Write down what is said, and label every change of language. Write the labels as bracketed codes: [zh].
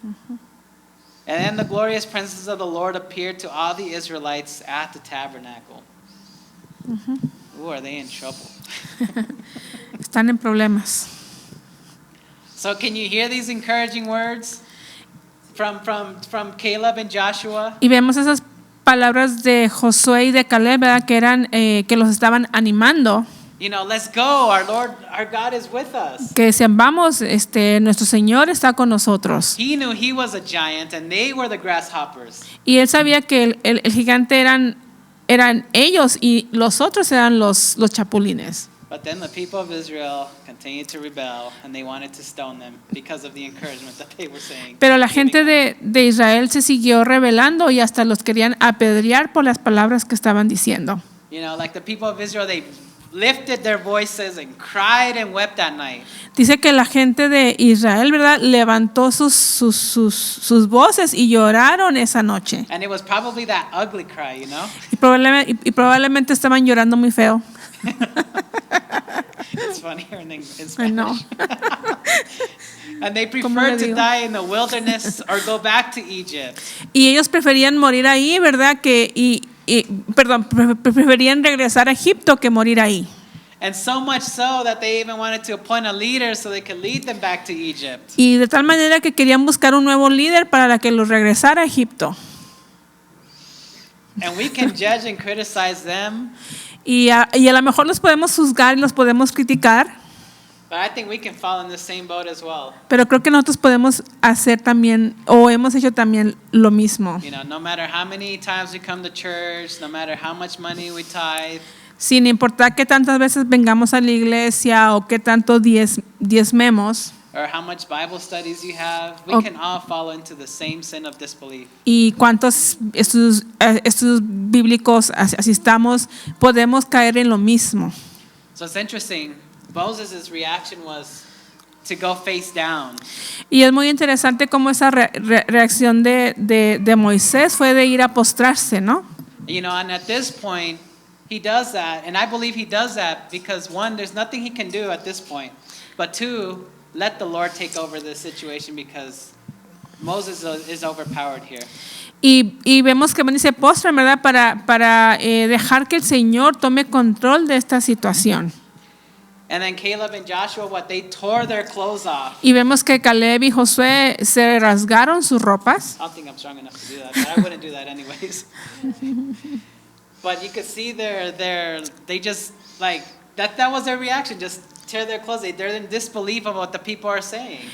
[en] And then the glorious presence of the Lord appeared to all the Israelites at the tabernacle. Ooh, are they in trouble? [es] Están en problemas. [en] So can you hear these encouraging words from Caleb and Joshua? [es] Y vemos esas palabras de Josué y de Caleb, ¿verdad? Que eran que los estaban animando. [en] You know, let's go. Our Lord, our God is with us. [es] Que decían, vamos, nuestro Señor está con nosotros. [en] He knew he was a giant and they were the grasshoppers. [es] Y él sabía que el gigante eran ellos y los otros eran los chapulines. [en] But then the people of Israel continued to rebel and they wanted to stone them because of the encouragement that they were saying. [es] Pero la gente de Israel se siguió rebelando y hasta los querían apedrear por las palabras que estaban diciendo. [en] You know, like the people of Israel, they lifted their voices and cried and wept that night. [es] Dice que la gente de Israel, ¿verdad?, levantó sus voces y lloraron esa noche. [en] And it was probably that ugly cry, you know? [es] Y probablemente estaban llorando muy feo. [en] It's funnier in Spanish. I know. And they preferred to die in the wilderness or go back to Egypt. [es] Y ellos preferían morir ahí, ¿verdad? Preferían regresar a Egipto que morir ahí. [en] And so much so that they even wanted to appoint a leader so they could lead them back to Egypt. [es] Y de tal manera que querían buscar un nuevo líder para que los regresara a Egipto. [en] And we can judge and criticize them. [es] Y a lo mejor los podemos juzgar y los podemos criticar. [en] But I think we can fall in the same boat as well. [es] Pero creo que nosotros podemos hacer también, o hemos hecho también lo mismo. [en] You know, no matter how many times we come to church, no matter how much money we tithe. [es] Sin importar qué tantas veces vengamos a la iglesia o qué tanto diezmemos. [en] Or how much Bible studies you have, we can all fall into the same sin of disbelief. [es] Y cuántos estudios bíblicos asistamos, podemos caer en lo mismo. [en] So it's interesting. Moses' reaction was to go face down. [es] Y es muy interesante cómo esa reacción de Moisés fue de ir a postrarse, ¿no? [en] You know, and at this point, he does that, and I believe he does that because one, there's nothing he can do at this point, but two, let the Lord take over this situation because Moses is overpowered here. [es] Y vemos que se postran, ¿verdad? Para dejar que el Señor tome control de esta situación. [en] And then Caleb and Joshua, they tore their clothes off. [es] Y vemos que Caleb y Josué se rasgaron sus ropas. [en] I don't think I'm strong enough to do that, but I wouldn't do that anyways. But you could see they just like that was their reaction, just tear their clothes. They're in disbelief of what the people are saying.